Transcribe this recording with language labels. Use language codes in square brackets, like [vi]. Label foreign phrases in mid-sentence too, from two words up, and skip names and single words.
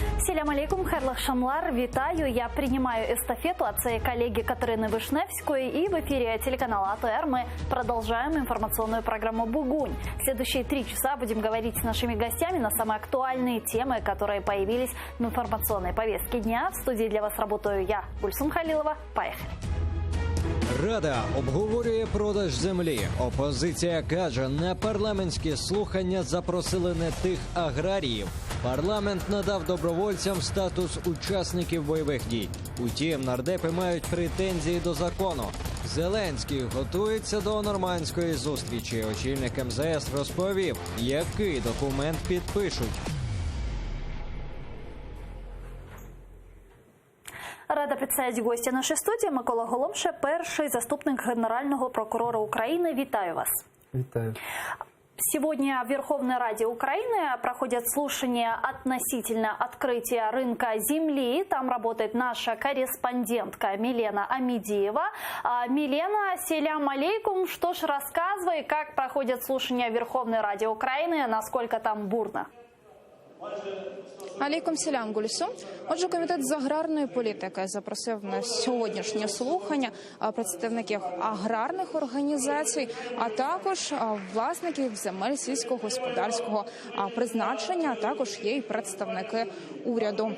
[crh] Ассаляму алейкум, хайрлах шамлар, [ru] витаю. Я принимаю эстафету от своей коллеги Катерины Вишневской. И в эфире телеканала АТР мы продолжаем информационную программу «Бугунь». В следующие 3 часа будем говорить с нашими гостями на самые актуальные темы, которые появились в информационной повестке дня. В студии для вас работаю я, Гульсум Халилова. Поехали. [uk] Рада обговорює продаж землі. Опозиція каже, на парламентські слухання запросили не тих аграріїв. Парламент надав добровольцям статус учасників бойових дій. Утім, нардепи мають претензії до закону. Зеленський готується до нормандської зустрічі. Очільник МЗС розповів, який документ підпишуть. [ru] Рада представить гостя нашей студии. [uk] Микола Голомша, перший заступник Генерального прокурора Украины. Витаю вас. Витаю. [ru] Сегодня в Верховной Раде Украины проходят слушания относительно открытия рынка земли. Там работает наша корреспондентка Милена Амидеева. [crh] Милена, селям алейкум. [ru] Что ж, рассказывай, как проходят слушания в Верховной Раде Украины, насколько там бурно. [crh] Алейкум селям, Гульсум. [uk] Отже, комітет з аграрної політики запросив на сьогоднішнє слухання представників аграрних організацій, а також власників земель сільськогосподарського призначення, а також є й представники уряду.